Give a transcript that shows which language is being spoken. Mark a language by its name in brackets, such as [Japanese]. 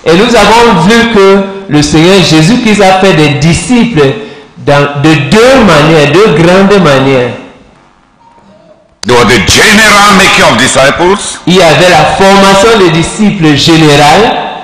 [French] Et nous avons vu que le Seigneur Jésus-Christ a fait des disciples de deux manières, deux grandes manières. [English] There was the general making of disciples. [French] Il y avait la formation des disciples générale.